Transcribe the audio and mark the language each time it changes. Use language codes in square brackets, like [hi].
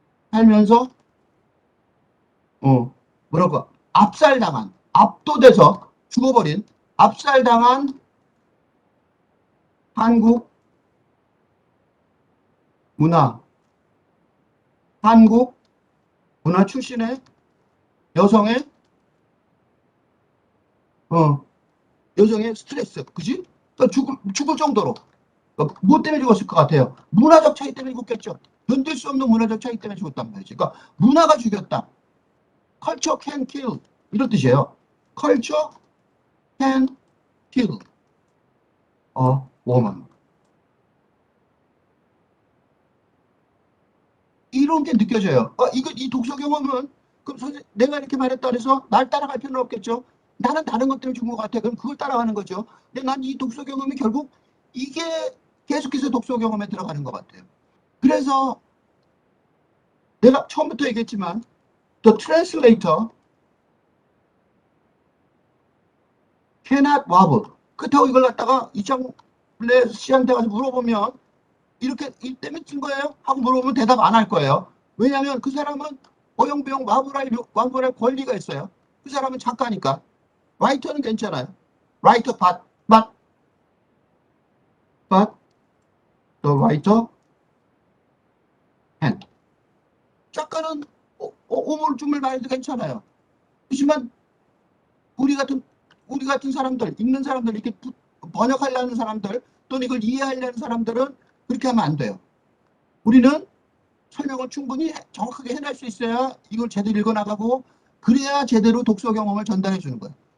[ko] 살면서 뭐랄까 압살당한 압도돼서 죽어버린 압살당한 한국 문화 한국 문화 출신의 여성의 어, 여성의 스트레스, 그지? 그러니까 죽을 정도로. 그러니까 뭐 때문에 죽었을 것 같아요? 문화적 차이 때문에 죽겠죠. 견딜 수 없는 문화적 차이 때문에 죽었단 말이죠. 그러니까 문화가 죽였다. [en] Culture can kill. [ko] 이런 뜻이에요. [en] Culture can kill a woman. [ko] 이런 게 느껴져요. 이 독서 경험은, 그럼 내가 이렇게 말했다 그래서 날 따라갈 필요는 없겠죠. 나는 다른 것 때문에 죽은 것 같아. 그럼 그걸 따라가는 거죠. 근데 난 이 독서 경험이 결국 이게 계속해서 독서 경험에 들어가는 것 같아요. 그래서 내가 처음부터 얘기했지만, [en] The translator cannot wobble. [ko] 그렇다고 이걸 갖다가 이창블레 씨한테 가서 물어보면, 이렇게 이 때문에 찐 거예요? 하고 물어보면 대답 안 할 거예요. 왜냐하면 그 사람은 어영부영 와불할 권리가 있어요. 그 사람은 작가니까. 라이터는 괜찮아요. [en] 라이터 but the writer can. [ko] 작가는 오물쭈물 말해도 괜찮아요. 하지만 우리 같은 사람들, 읽는 사람들, 이렇게 번역하려는 사람들, 또는 이걸 이해하려는 사람들은 그렇게 하면 안 돼요. 우리는 설명을 충분히 정확하게 해낼 수 있어야 이걸 제대로 읽어나가고, 그래야 제대로 독서 경험을 전달해 주는 거예요.